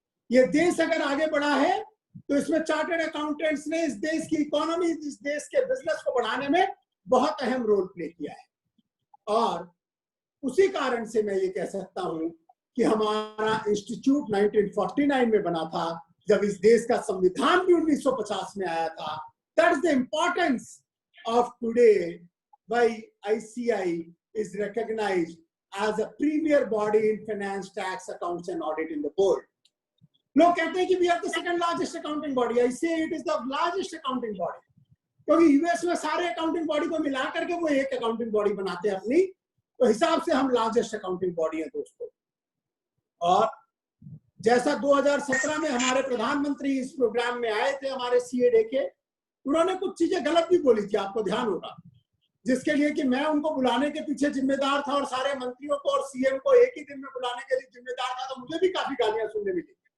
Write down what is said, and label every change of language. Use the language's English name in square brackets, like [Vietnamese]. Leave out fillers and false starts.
[Hindi] ये देश अगर आगे बढ़ा है तो इसमें चार्टर्ड अकाउंटेंट्स ने इस देश की इकोनॉमी, इस देश के बिजनेस को बढ़ाने में बहुत अहम रोल प्ले किया है. और उसी कारण से मैं ये कह सकता हूं कि हमारा इंस्टीट्यूट 1949 में बना था, जब इस देश का संविधान भी 1950 में आया था. That is the importance of today why [English] ICI is recognized as a premier body in finance, tax, accounts and audit in the world. [Hindi] लोग कहते हैं कि [English] we are the second largest accounting body. I say it is the largest accounting body. [Hindi] क्योंकि US में सारे accounting body को मिला करके वो एक अकाउंटिंग बॉडी बनाते हैं अपनी, तो हिसाब से हम लार्जेस्ट अकाउंटिंग बॉडी है दोस्तों। और जैसा 2017 में हमारे प्रधानमंत्री इस प्रोग्राम में आए थे हमारे CA के, उन्होंने कुछ चीजें गलत भी बोली थी, आपको ध्यान होगा, जिसके लिए कि मैं उनको बुलाने के पीछे जिम्मेदार था और सारे मंत्रियों को और CM को एक ही दिन में बुलाने के लिए जिम्मेदार था, तो मुझे भी काफी गालियां सुनने मिली।